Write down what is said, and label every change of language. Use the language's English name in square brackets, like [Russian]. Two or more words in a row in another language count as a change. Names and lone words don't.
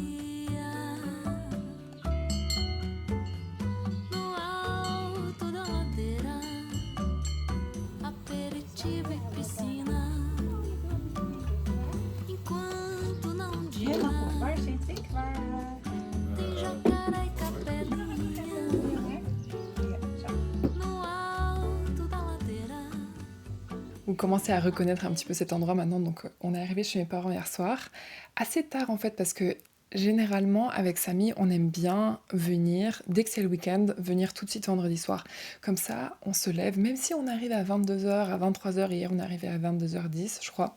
[Portuguese] No alto da ladeira, aperitivo e piscina, enquanto não dia tem jacaré e capelinha. No alto da ladeira. [French] Vous commencez à reconnaître un petit peu cet endroit maintenant. Donc, on est arrivé chez mes parents hier soir, assez tard en fait, parce que généralement, avec Samy, on aime bien venir, dès que c'est le week-end, venir tout de suite vendredi soir. Comme ça, on se lève, même si on arrive à 22h, à 23h, hier on est arrivé à 22h10, je crois.